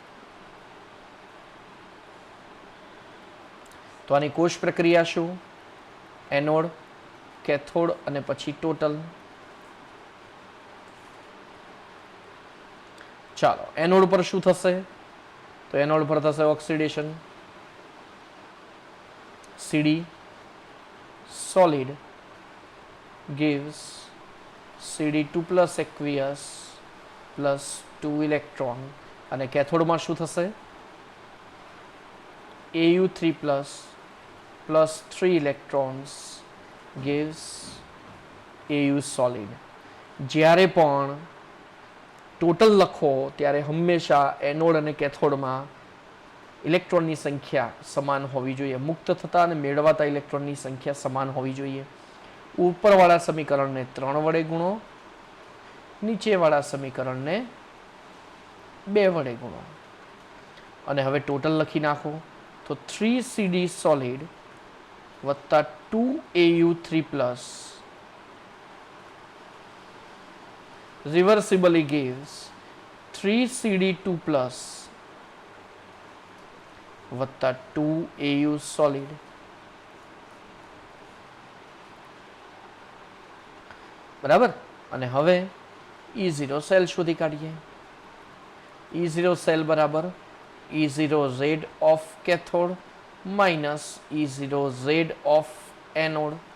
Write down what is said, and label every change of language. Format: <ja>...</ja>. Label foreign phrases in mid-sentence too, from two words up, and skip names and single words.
<gu>તો આની કોષ પ્રક્રિયા શું? એનોડ, કેથોડ અને પછી ટોટલ. ચાલો, એનોડ પર શું થશે? તો એનોડ પર થશે ઓક્સિડેશન.</gu> <en>CD solid gives CD2 plus aqueous plus 2 electron,</en> <gu>અને કેથોડમાં શું થશે?</gu> <en>AU3 plus 3 electrons gives AU solid.</en> <gu>જ્યારે પણ ટોટલ લખો ત્યારે હંમેશા એનોડ અને કેથોડમાં ઇલેક્ટ્રોનની સંખ્યા સમાન હોવી જોઈએ. મુક્ત થતા અને મેળવાતા ઇલેક્ટ્રોનની સંખ્યા સમાન હોવી જોઈએ. ઉપરવાળા સમીકરણને 3 વડે ગુણો, નીચેવાળા સમીકરણને 2 વડે ગુણો અને હવે ટોટલ લખી નાખો તો 3CD સોલિડ વત્તા 2AU3</gu> <en>plus reversibly gives 3CD2 plus</en> <gu>વત્તા 2AU solid. બરાબર. અને હવે E0 સેલ શોધી કાઢીએ.</gu> <en>E0 cell બરાબર E0Z of cathode minus E0Z of anode.</en>